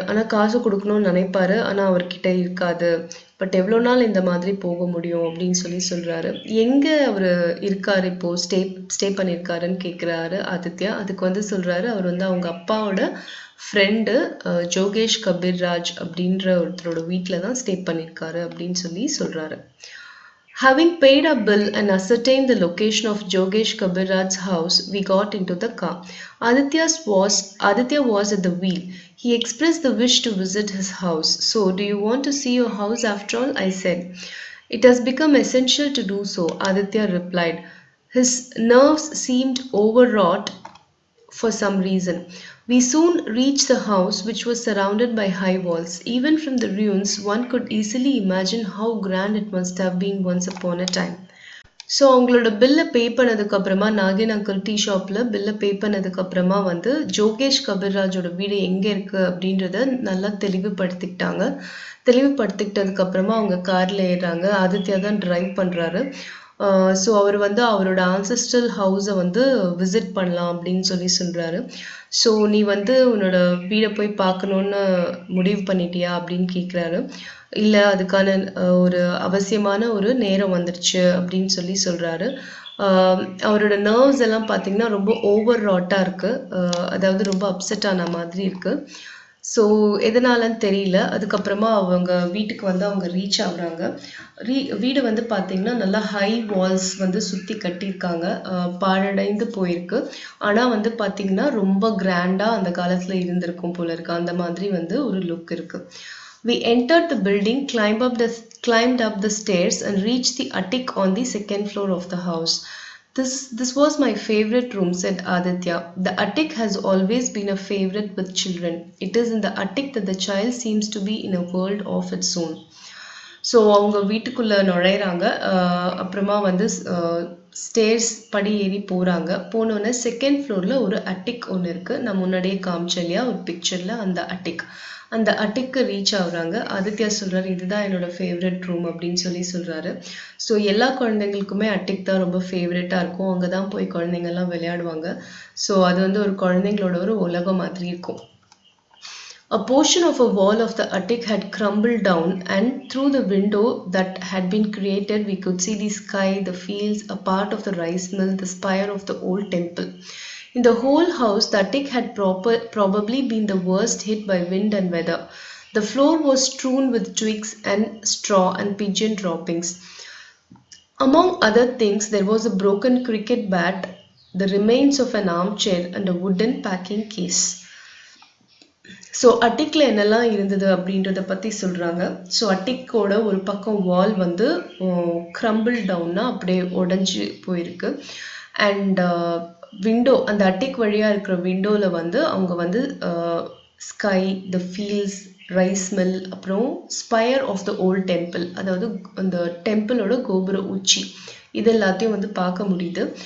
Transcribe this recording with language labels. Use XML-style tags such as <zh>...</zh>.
<ta>ஆனால் காசு கொடுக்கணும்னு நினைப்பாரு, ஆனால் அவர்கிட்ட இருக்காது. பட் எவ்வளோ நாள் இந்த மாதிரி போக முடியும் அப்படின்னு சொல்கிறாரு. எங்கே அவர் இருக்காரு இப்போது, ஸ்டே பண்ணியிருக்காருன்னு கேட்குறாரு ஆதித்யா. அதுக்கு வந்து சொல்கிறாரு, அவர் வந்து அவங்க அப்பாவோட ஃப்ரெண்டு ஜோகேஷ் கபீர்ராஜ் அப்படின்ற ஒருத்தரோட வீட்டில் தான் ஸ்டே பண்ணியிருக்காரு அப்படின்னு சொல்கிறாரு.</ta> <en>Having paid our bill and ascertained the location of Jogesh Kabiraj's house, we got into the car. Aditya was at the wheel. He expressed the wish to visit his house. So, do you want to see your house after all? I said. It has become essential to do so, Aditya replied. His nerves seemed overwrought for some reason. We soon reached the house, which was surrounded by high walls. Even from the ruins, one could easily imagine how grand it must have been once upon a time.</en> <ta>So அவங்களோட பில்லை பே பண்ணதுக்கப்புறமா, நாகின் uncle tea ஷாப்பில் பில்லை பே பண்ணதுக்கப்புறமா வந்து ஜோகேஷ் கபீர்ராஜோட வீடு எங்கே இருக்குது அப்படின்றத நல்லா தெளிவுபடுத்திக்கிட்டதுக்கப்புறமா அவங்க காரில் ஏறுறாங்க. ஆதித்யா தான் டிரைவ் பண்ணுறாரு. ஸோ அவர் வந்து அவரோட ஆன்செஸ்ட்ரல் ஹவுஸை வந்து விசிட் பண்ணலாம் அப்படின்னு சொல்கிறாரு. ஸோ நீ வந்து உன்னோட வீடை போய் பார்க்கணுன்னு முடிவு பண்ணிட்டியா அப்படின்னு கேட்குறாரு. இல்லை, அதுக்கான ஒரு அவசியமான ஒரு நேரம் வந்துடுச்சு அப்படின்னு சொல்கிறாரு. அவரோட நர்வ்ஸ் எல்லாம் பார்த்தீங்கன்னா ரொம்ப ஓவர் ராட்டாக இருக்குது. அதாவது ரொம்ப அப்செட் ஆன மாதிரி இருக்குது. ஸோ எதனாலன்னு தெரியல. அதுக்கப்புறமா அவங்க வீட்டுக்கு வந்து அவங்க ரீச் ஆகுறாங்க. வீடு வந்து பார்த்தீங்கன்னா நல்லா ஹை வால்ஸ் வந்து சுற்றி கட்டியிருக்காங்க. பாழடைந்து போயிருக்கு. ஆனால் வந்து பார்த்தீங்கன்னா ரொம்ப கிராண்டாக அந்த காலத்தில் இருந்திருக்கும் போல இருக்கு. அந்த மாதிரி வந்து ஒரு லுக் இருக்கு.</ta> <en>We entered the building, climbed up the stairs and reached the attic on the second floor of the house. This was my favorite room, said Aditya. The attic has always been a favorite with children. It is in the attic that the child seems to be in a world of its own.</en> <ta>So அவங்க வீட்டுக்குள்ளே நுழையிறாங்க. அப்புறமா வந்து stairs படி ஏறி போகிறாங்க. போனோடனே second ஃப்ளோரில் ஒரு அட்டிக் ஒன்று இருக்குது. நான் முன்னாடியே காமிச்சேன் இல்லையா ஒரு பிக்சரில், அந்த அட்டிக்கு ரீச் ஆகுறாங்க. ஆதித்யா சொல்கிறாரு, இதுதான் என்னோட ஃபேவரட் ரூம் அப்படின்னு சொல்கிறாரு. ஸோ எல்லா குழந்தைங்களுக்குமே அட்டிக் தான் ரொம்ப ஃபேவரட்டாக இருக்கும். அங்கே தான் போய் குழந்தைங்கள்லாம் விளையாடுவாங்க. ஸோ அது வந்து ஒரு குழந்தைங்களோட ஒரு உலகம் மாதிரி இருக்கும்.</ta> <en>A portion of a wall of the attic had crumbled down, and through the window that had been created, we could see the sky, the fields, a part of the rice mill, the spire of the old temple. In the whole house, the attic had probably been the worst hit by wind and weather. The floor was strewn with twigs and straw and pigeon droppings. Among other things, there was a broken cricket bat, the remains of an armchair, and a wooden packing case.</en> <ta>So அட்டிக்கில் என்னெல்லாம் இருந்தது அப்படின்றத பற்றி சொல்கிறாங்க. So அட்டிக்கோட ஒரு பக்கம் வால் வந்து crumble டவுன்னா அப்படியே உடஞ்சி போயிருக்கு. அண்ட் விண்டோ, அந்த அட்டிக் வழியாக இருக்கிற விண்டோவில் வந்து அவங்க வந்து ஸ்கை, த ஃபீல்ட்ஸ், ரைஸ் மில், அப்புறம்</ta> <en>spire of the old temple,</en> <ta>அதாவது அந்த டெம்பிளோட கோபுர உச்சி, இது எல்லாத்தையும் வந்து பார்க்க முடியுது.</ta>